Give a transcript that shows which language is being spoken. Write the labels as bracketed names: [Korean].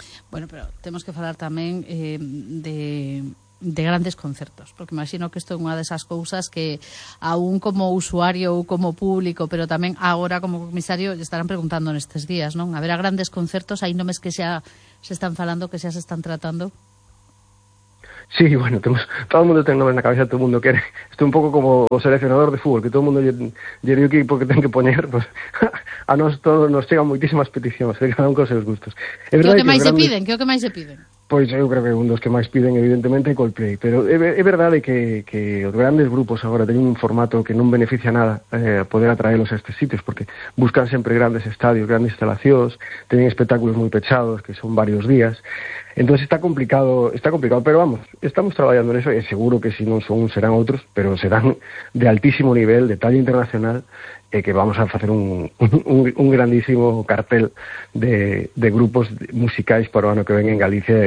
[Galician] Bueno, pero temos que falar tamén de grandes concertos, porque imagino que isto é unha desas cousas que aún como usuario ou como público, pero tamén agora como comisario, estarán preguntando nestes días, non? Haberá grandes concertos, aí non é que xa se están falando, que xa se están tratando. [Spanish] Sí, bueno, todo el mundo tiene nombres en la cabeza, todo el mundo quiere. Estoy un poco como seleccionador de fútbol, que todo el mundo tiene un equipo que tiene que poner. Pues, a nosotros nos llegan muchísimas peticiones, de cada uno con sus gustos. ¿Qué es lo que más se piden? ¿Qué es lo que más se piden? [Galician] Pois eu creo que un dos que máis piden, evidentemente, é Coldplay. Pero é verdade que os grandes grupos agora teñen un formato que non beneficia nada poder atraerlos a estes sitios, porque buscan sempre grandes estadios, grandes instalacións, teñen espectáculos moi pechados, que son varios días. Entón está complicado, pero vamos, estamos traballando en eso, e seguro que si non son un serán outros, pero serán de altísimo nivel, de talla internacional, que vamos a facer un grandísimo cartel de grupos musicais para o ano que ven en Galicia.